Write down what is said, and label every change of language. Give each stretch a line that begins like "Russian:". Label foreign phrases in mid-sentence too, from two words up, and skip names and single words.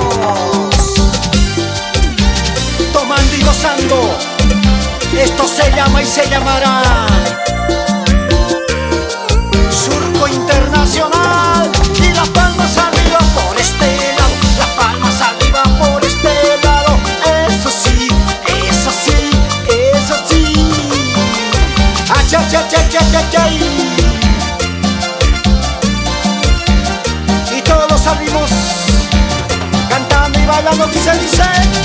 Spanish: Tomando y gozando, esto se llama y se llamará Surco Internacional. Y las palmas arriba por este lado, las palmas arriba por este lado. Eso sí, eso sí, eso sí. Acha, cha, cha, cha, cha, cha. Y todos salimos cantando y bailando, que se dice.